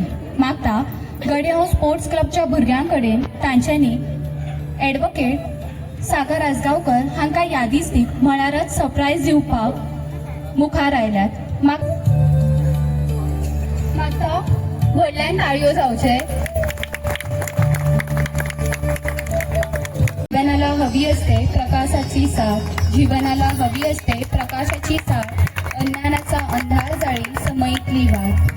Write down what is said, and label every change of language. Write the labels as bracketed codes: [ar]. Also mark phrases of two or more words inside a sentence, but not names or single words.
[kok] मागता गडेहांव स्पोर्ट्स क्लबच्या भुरग्यां कडेन तांच्यांनी ॲडव्होकेट सागर आसगांवकर हांकां यादीस्तीक म्हळ्यारच सरप्रायज दिवपाक मुखार आयल्यात। मागता व्हडल्यान ताळयो जावचे। [mr] जीवनाला हवी असते प्रकाशाची साथ, जीवनाला हवी असते प्रकाशाची साथ, अज्ञानाचा अंधार जाळी समयितली वाट।